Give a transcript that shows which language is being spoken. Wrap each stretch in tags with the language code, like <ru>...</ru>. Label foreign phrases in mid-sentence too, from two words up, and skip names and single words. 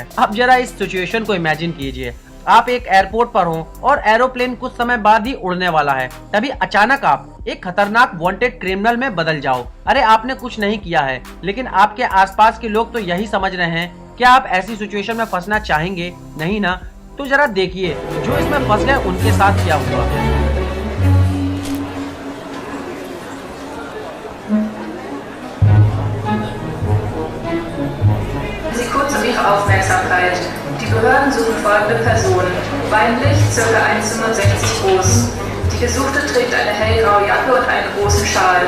<hi>अब जरा इस सिचुएशन को इमेजिन कीजिए, आप एक एयरपोर्ट पर हो और एरोप्लेन कुछ समय बाद ही उड़ने वाला है। तभी अचानक आप एक खतरनाक</hi> <en>wanted criminal</en> <hi>में बदल जाओ। अरे आपने कुछ नहीं किया है, लेकिन आपके आसपास के लोग तो यही समझ रहे हैं। क्या आप ऐसी सिचुएशन में फंसना चाहेंगे? नहीं ना? तो जरा देखिए जो इसमें फंस गए उनके साथ क्या हुआ।</hi> <de>Sie kurz um Ihre Aufmerksamkeit. Die Behörden suchen folgende Person. Weiblich, ca. 1,65 groß. Die Gesuchte trägt eine hellgraue Jacke und einen großen Schal.</de>